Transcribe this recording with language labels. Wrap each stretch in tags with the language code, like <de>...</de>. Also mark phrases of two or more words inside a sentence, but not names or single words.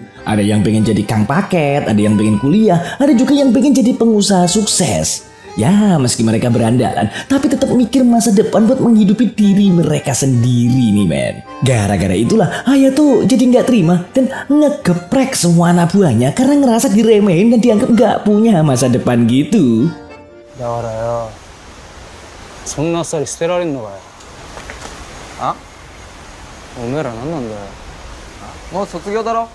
<id>Ada yang pengen jadi kang paket, ada yang pengen kuliah, ada juga yang pengen jadi pengusaha sukses. Ya, meski mereka berandalan, tapi tetap mikir masa depan buat menghidupi diri mereka sendiri nih, men. Gara-gara itulah, Hayato jadi nggak terima dan ngegeprek semua anak buahnya karena ngerasa diremehin dan dianggap nggak punya masa depan gitu.</id> <ja>だからよ、そんなあっさり捨てられんのかよ。あ？おめえら何なんだよ。もう卒業だろ。</ja>